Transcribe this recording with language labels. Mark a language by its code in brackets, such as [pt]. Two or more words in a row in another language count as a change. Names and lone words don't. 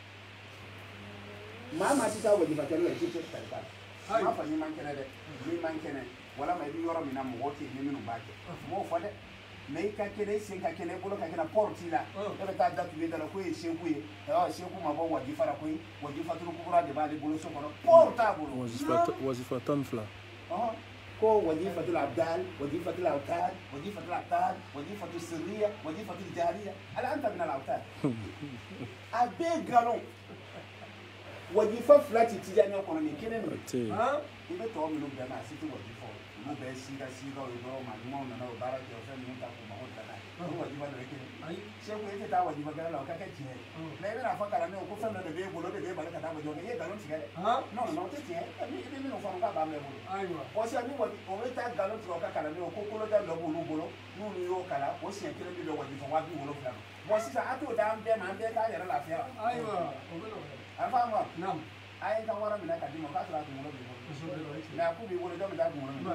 [bm] maa maa tɛ taa wajifa kɛlɛ la i tɛ se tarika la n m'a fɔ n'i man kɛnɛ dɛ n'i man kɛnɛ walama i bɛ yɔrɔ min na mɔgɔw tɛ yen ni minnu b'a kɛ m'o fɔ dɛ mais i ka kɛnɛ i sen ka kɛnɛ i bolo ka kɛnɛ pɔrɔ t'i la e bɛ taa datugu i da la ko ye seku ye seku ma bɔ wajifa la koyi wajifa turu kura de b'ale bolo so kɔnɔ pɔrɔ t'a bolo wazifa tan fila ko wajifatul abdal wajifatul awtad wajifatul aqtad wajifatul sirriya wajifatul jariya ala anta min al awtad a bɛɛ galon wajifa fila ti tijaniya kɔnɔ nin kelen don i bɛ tɔw minnu bɛɛ ma a si tɛ wajifa olu bɛɛ siga sigaw ye dɔrɔn maa ɲumanw nana o baara kɛ o fɛn ninnu ta k'u mago dilan n'a ye o wajifa dɔ ye kelen seku e tɛ taa wajifa kɛlɛ la o ka kɛ tiɲɛ ye mais i bɛna fɔ kalandenw ko fɛn dɔ de b'e bolo o de b'e bali ka taa wajifa kɛ i ye nkalon tigɛ dɛ [fr] non non [bm] o tɛ tiɲɛ i bɛ minnu fɔ k'a b'an bɛɛ bolo o sisan ni o bɛ taa nkalon tigɛ o ka kalandenw ko kolojan dɔ b'olu bolo n'olu y'o kalan o siɲɛ kelen bɛ bɛn wajifa 70,000 bon sisan a t'o d'an bɛɛ ma an bɛɛ k'an yɛrɛ lafiya a faamu wa a ye n ka wara minɛ ka d'i ma k'a sɔrɔ a kunkolo b'i bolo mais a k'u b'i bolo jɔn bɛ taa kunkolo minɛ